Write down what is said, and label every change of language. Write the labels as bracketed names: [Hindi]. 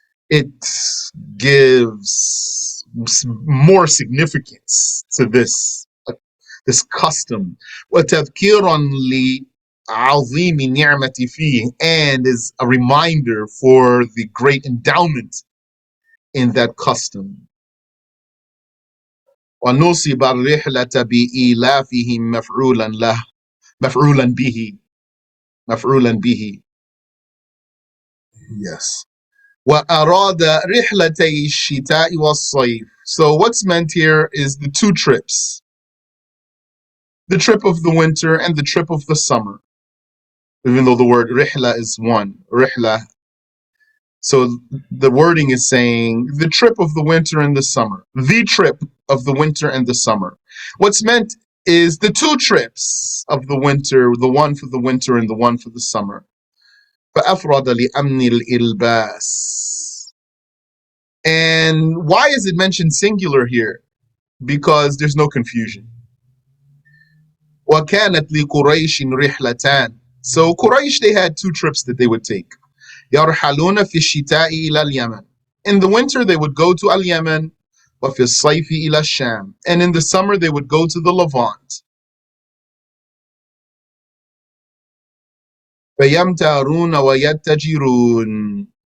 [English] It gives more significance to this custom. [Arabic] وتذكيرا لعظيم النعمة فيه, [English] and is a reminder for the great endowment in that custom. [Arabic] ونصب الرحلة بإيلافهم مفعولا له مفعولا به مفعولا به. [English] Yes. [Arabic] وأراد رحلتي الشتاء والصيف. [English] So what's meant here is the two trips. The trip of the winter and the trip of the summer. Even though the word rihla is one. Rihla. So the wording is saying the trip of the winter and the summer. The trip of the winter and the summer. What's meant is the two trips of the winter, the one for the winter and the one for the summer. [Arabic] فأفرد لأمن الإلباس. [English] And why is it mentioned singular here? Because there's no confusion. [Arabic] وكانت لقريش رحلتان. [English] So Quraysh, they had two trips that they would take. [Arabic] يرحلون في الشتاء إلى اليمن. [English] In the winter they would go to Al-Yemen. [Arabic] وفي الصيف إلى الشام. [English] And in the summer they would go to the Levant. [Arabic] فيمتارون ويتجرون.